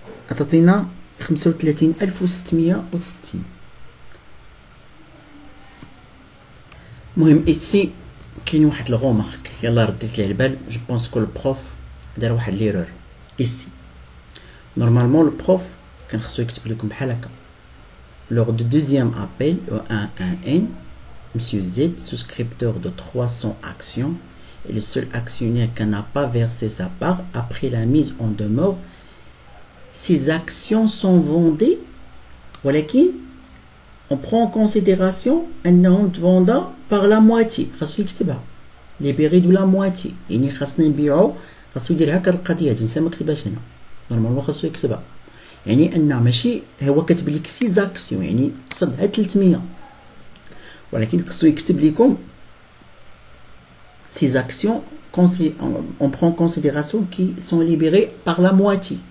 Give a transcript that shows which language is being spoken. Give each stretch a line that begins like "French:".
Arabic: عطاتينا 35660. المهم إيسي كاين واحد الغومارك يلا رديت ليه البال. جو بونس كو البروف دار واحد ليرور إيسي. نورمالمون البروف كان خصو يكتب لكم بحال هكا:
French: lors du deuxième appel au 111, Monsieur Z, souscripteur de 300 actions, est le seul actionnaire qui n'a pas versé sa part après la mise en demeure. Ces actions sont vendues, ولكن on prend en considération
Arabic: أنهم تفوندا
French: par la moitié.
Arabic: خاصو يكتبها
French: libéré de la moitié،
Arabic: يعني خاصنا نبيعو. خاصو يدير هكا القضية هادي، نسا ما كتبهاش هنا. نورمالمون خاصو يكتبها، يعني أن ماشي هو كاتب لك سي زاكسيون يعني قصدها 300، ولكن خاصو يكتب لكم سي زاكسيون
French: on prend en considération qui sont libérés par la moitié.